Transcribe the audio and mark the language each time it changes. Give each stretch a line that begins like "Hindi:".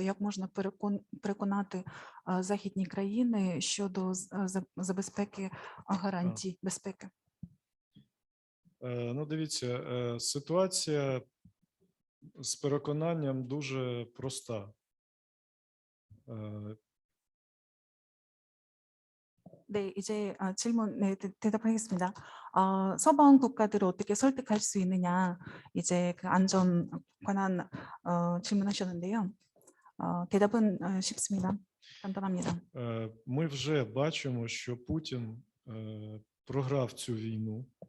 Ukrainian: Як можна переконати західні країни щодо забезпеки гарантій безпеки? Ну, дивіться, ситуація з переконанням дуже проста.
Korean: 네, 이제 질문 대답하겠습니다. 서방 국가들을 어떻게 설득할 수 있느냐, 이제 그 안전 관한 질문하셨는데요. 대답은 쉽습니다. 간단합니다.
Ukrainian: Ми вже бачимо, що Путін програв цю війну.